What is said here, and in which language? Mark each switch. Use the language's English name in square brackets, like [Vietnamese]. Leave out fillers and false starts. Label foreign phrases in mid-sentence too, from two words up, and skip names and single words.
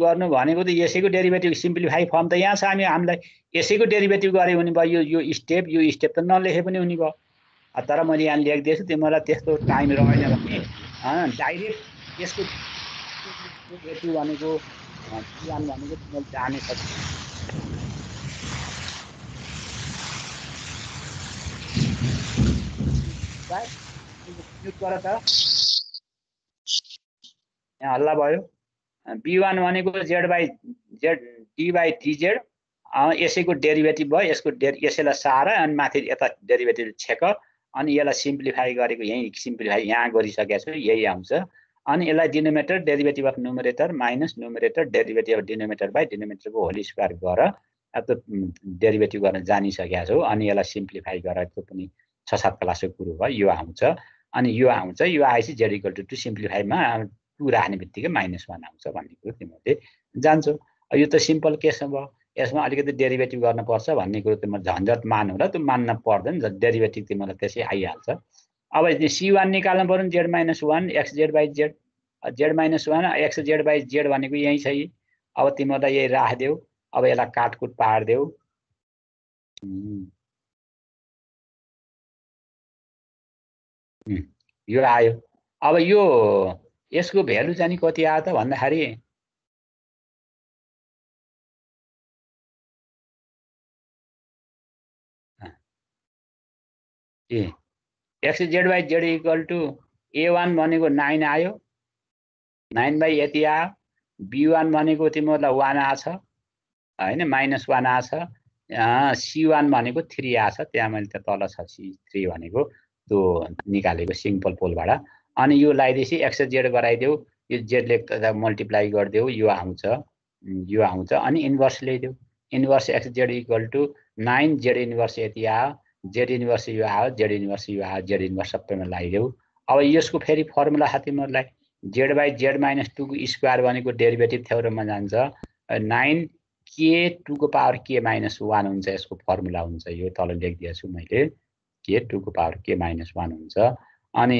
[Nepali] गर्नु भनेको त यसैको [English] derivative simplify form [Nepali] त यहाँ छ हामीलाई यसैको डेरिभेटिभ गरे हुने भयो यो स्टेप त नलेखे पनि हुने भयो तर मैले यहाँ लेखिदिएछु तिमीलाई त्यस्तो टाइम रहेन भने डाइरेक्ट यसको डेरिभेटिभ भनेको तिमीले जाने सक्छ गर त यहाँ हल्ला भयो b1 भनेको z/z d/dz यसैको डेरिभेटिभ भयो यसैलाई सार अनि माथि यता [English] derivative check [Nepali] अनि यसलाई सिम्प्लिफाई गरेको यही सिम्प्लिफाई यहाँ गरिसकेको छु यही आउँछ अनि यसलाई डिनोमिनेटर [English] derivative of numerator minus numerator derivative of denominator by [Nepali] डिनोमिनेटरको [English] whole square [Nepali] गर अब त डेरिभेटिभ गर्न जानिसकेको छु अनि यसलाई सिम्प्लिफाई गरेर त्यो पनि 6-7 क्लासको कुरो भयो यो आउँछ अनि यो आउँछ यो आएपछि z = 2 सिम्प्लिफाईमा 2 राख्ने बित्तिकै -1 आउँछ भन्ने कुरो तिमीहरूले जान्छौ यो त [English] simple case [Nepali] भयो यसमा अलिकति डेरिभेटिभ गर्न पर्छ भन्ने कुरो तिम्रो झन्झट मान्नु र त्यो मान्न पर्दैन डेरिभेटिभ तिमीलाई त्यसै आइहाल्छ अब c1 निकाल्न पर्यो z - 1 xz/z z - 1 xz/z भनेको यही छ अब तिमीलाई यही राखिदेऊ अब यसलाई काटकुट पार्देऊ यो आयो अब यो यसको भ्यालु चाहिँ कति आयो त भन्दाखेरि xz/z = a1 भनेको 9 आयो 9 बाइ यति आयो b1 भनेको तिमीहरूलाई 1 आछ हैन -1 आछ c1 भनेको 3 आछ त्यहाँ मैले त तल छ c3 भनेको त्यो निकालेको सिम्पल पोलबाट अनि यो लगाइदिएपछि xz गराइदेऊ यो z ले मल्टिप्लाई गरिदेऊ यो आउँछ अनि इन्भर्स ल्याइदेऊ इन्भर्स xz = 9 z इन्भर्स यति आयो z इन्भर्स यो आयो z इन्भर्स यो आयो z इन्भर्स सबैमा लगाइदेऊ अब यसको फेरि फर्मुला छ तिमीहरूलाई z/z - 2 को स्क्वायर भनेको डेरिभेटिभ थ्योरममा जान्छ 9 k 2 को पावर k - 1 हुन्छ यसको फर्मुला हुन्छ यो तल लेखिदिएछु मैले k 2 को पावर k - 1 हुन्छ अनि